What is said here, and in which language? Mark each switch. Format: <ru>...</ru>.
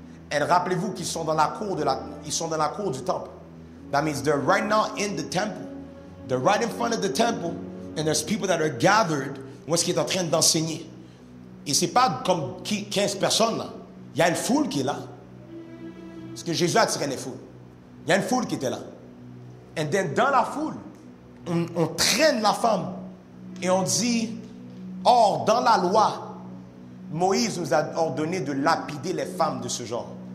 <fr>Et rappelez-vous qu'ils sont dans la cour ils sont dans la cour du temple.</fr> <en>That means they're right now in the temple. They're right in front of the temple. And there's people that are gathered.</en> <fr>Où est-ce qu'il est en train d'enseigner? Et c'est pas comme 15 personnes là. Il y a une foule qui est là. Parce que Jésus attirait les foules. Il y a une foule qui était là. Et then dans la foule, on traîne la femme. Et on dit, or dans la loi, Moïse nous a ordonné de lapider les femmes de ce genre.</fr>